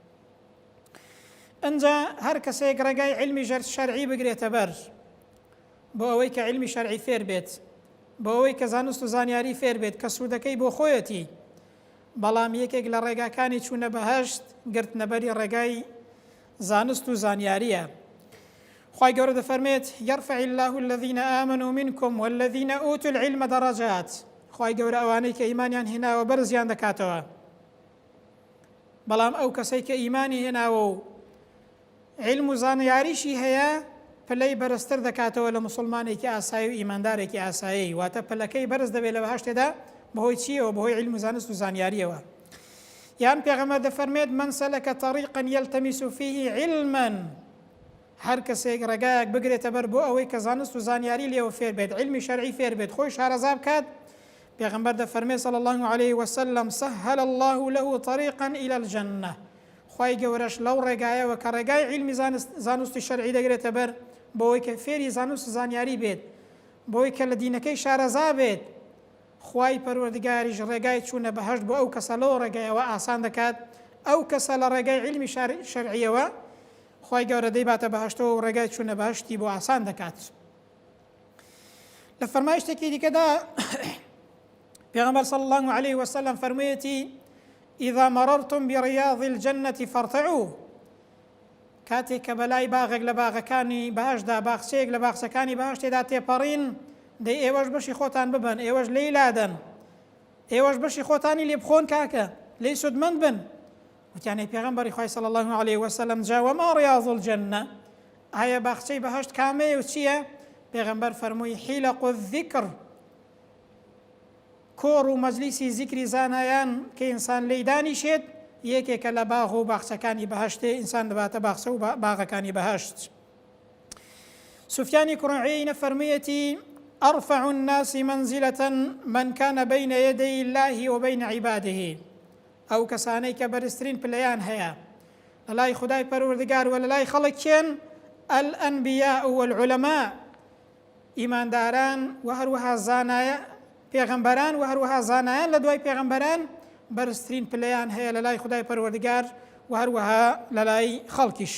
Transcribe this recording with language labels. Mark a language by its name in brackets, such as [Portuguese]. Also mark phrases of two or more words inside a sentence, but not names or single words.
[Central Kurdish] ئەنجا هەر کەسێک ڕێگای علمی شەرعی بگرێتە بەر بۆ ئەوەی کە علمی شەرعی فێر بێت بۆ ئەوەی کە زانست و زانیاری فێر بێت کە سوودەکەی بۆ خۆیەتی بەڵام یەکێک لە ڕێگاکانی چوونە بەهەشت گرتنەبەری ڕێگای زانست و زانیاریە. خوای گەورە دەفەرمێت [Arabic] يرفع الله الذين آمنوا منكم والذين أوتوا العلم درجات. [Central Kurdish] خوای گەورە ئەوانەی کە ئیمانیان هێناوە بەرزیان دەکاتەوە بەڵام ئەو کەسەی کە ئیمانی هێناوە و علم و زانیاریشی هەیە پلەی بەرزتر دەکاتەوە لە مسلمانێکی ئاسایی و ئیماندارێکی ئاسایی. واتە پلەکەی بەرز دەبێت لە بەهەشتێدا بەهۆی چیەوە؟ بەهۆی علم و زانست و زانیاریەوە. یان پێغەمبەر دەفەرمێت [Arabic] من سەلەکە طەریقا یەلتەمیس فیه علما. [Central Kurdish] هەر کەسێک ڕێگایەک بگرێتە بەر بۆ ئەوەی کە زانست و زانیاری لێوە فێر بێت علمی شەرعی فێر بێت خۆی شارەزا بکات پێغەمبەر دەفەرمێت [Arabic] صلی الله عليه وسلم سهل الله له طريقا إلى الجنة. [Central Kurdish] خوای گەورەش لەو ڕێگایەوە کە ڕێگای علمی زانستی شەرعی دەگرێتە بەر بۆەوەی کە فێری زانست و زانیاری بێت بۆی کە لە دینەکەی شارەزا بێت خوای پەروەردگاریش ڕێگای چوونە بەهەشت بۆ ئەو کەسە لەو ڕێگایەوە ئاسان دەکات. ئەو کەسە لە ڕێگای علمی شەرعیەوە خوای گەورە دەیباتە بەهەشتەوە و ڕێگای چوونە بەهەشتی بۆ ئاسان دەکات. لە فەرمایشتێکی دیکەدا پێغەمبەر [Arabic] صلی الله عليه وسلم فەرموویەتی إذا مررتم برياض الجنة فارتعوا. [Central Kurdish] کاتێک کە بەلای باغێک لە باغەکانی بەهەشتدا باخچەیەک لە باخچەکانی بەهەشتێدا تێپەڕین دەی ئێوەش بەشی خۆتان ببن ئێوەش لێی لادەن ئێوەش بەشی خۆتانی لێ بخۆن کاکە لێی سودمەند بن. وتیانەی پێغەمبەری خوای [Arabic] صلی الله عليه وسلم جا وما رياض الجنة. [Central Kurdish] ئایا باخچەی بەهەشت کامەیە و چییە؟ پێغەمبەر فەرمووی [Arabic] حیلق الذکر [Central Kurdish] کۆڕ و مەجلیسی زیکری زانایان کە ئینسان لێی دانیشێت یەکێکە لە باغ و باخچەکانی بەهەشتێ ئینسان دەباتە باخچە و باغەکانی بەهەشت. سفیانی کوڕی عویەینە فەرموویەتی [Arabic] أرفع الناس منزلة من كان بين يدي الله وبين عباده. [Central Kurdish] ئەو کەسانەی کە بەرزترین پلەیان هەیە لە لای خودای پەروەردگار و لە لای خەڵکیان [Arabic] الأنبیاء والعلماء [Central Kurdish] ئیمانداران و هەروەها زانایە پێغەمبەران و هەروەها زانایان لە دوای پێغەمبەران بەرزترین پلەیان هەیە لە لای خودای پەروەردگار و هەروەها لە لای خەڵکیش.